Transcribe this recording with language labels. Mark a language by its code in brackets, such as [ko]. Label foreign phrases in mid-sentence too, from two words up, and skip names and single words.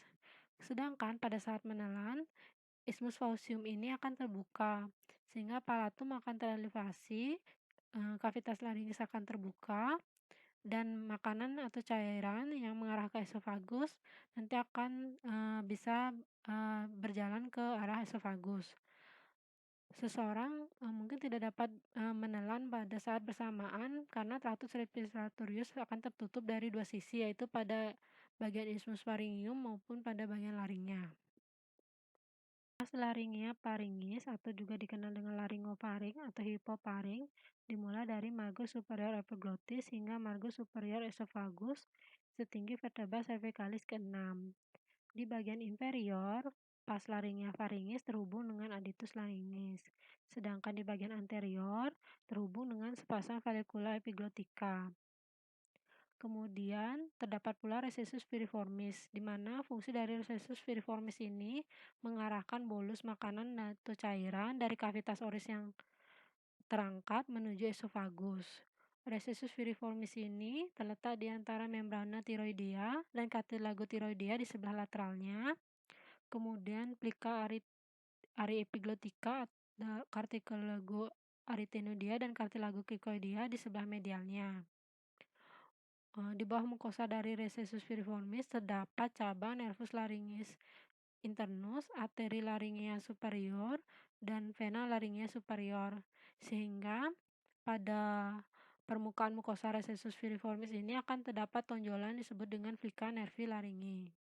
[id] Sedangkan pada saat menelan, [la] isthmus faucium [id] ini akan terbuka, sehingga palatum akan terelevasi, [la] cavitas laringes [id] akan terbuka, dan makanan atau cairan yang mengarah ke esofagus nanti akan bisa berjalan ke arah esofagus. Seseorang mungkin tidak dapat menelan pada saat bersamaan karena [la] tratus respiratorius [id] akan tertutup dari dua sisi, yaitu pada bagian [la] isthmus pharyngeum [id] maupun pada bagian laringnya. [la] Pars laryngea pharynx [id] atau juga dikenal dengan laryngofaring atau hipofaring dimulai dari [la] margo superior epiglottis [id] hingga [la] margo superior esophagus [id] setinggi [la] vertebra cervicalis [id] ke-6. Di bagian inferior, [la] pars laryngea pharynx [id] terhubung dengan [la] adytus larynx, [id] sedangkan di bagian anterior terhubung dengan sepasang [la] valicula epiglottica. [id] Kemudian terdapat pula [la] recessus piriformis, [id] di mana fungsi dari [la] recessus piriformis [id] ini mengarahkan bolus makanan atau cairan dari [la] kavitas oris [id] yang terangkat menuju esofagus. [la] Recessus piriformis [id] ini terletak di antara [la] membrana tiroidea [id] dan [la] cartilago tiroidea [id] di sebelah lateralnya. Kemudian [la] plica ari epiglottika, cartilago arytenoidea [id] dan [la] cartilago cricoidea [id] di sebelah medialnya. Di bawah mukosa dari [la] recessus piriformis [id] terdapat cabang [la] nervus laryngis internus, [id] arteri [la] laryngea superior, [id] dan [la] vena laryngea superior. [id] Sehingga pada permukaan mukosa [la] recessus piriformis [id] ini akan terdapat tonjolan disebut dengan [la] plica nervi laryngi.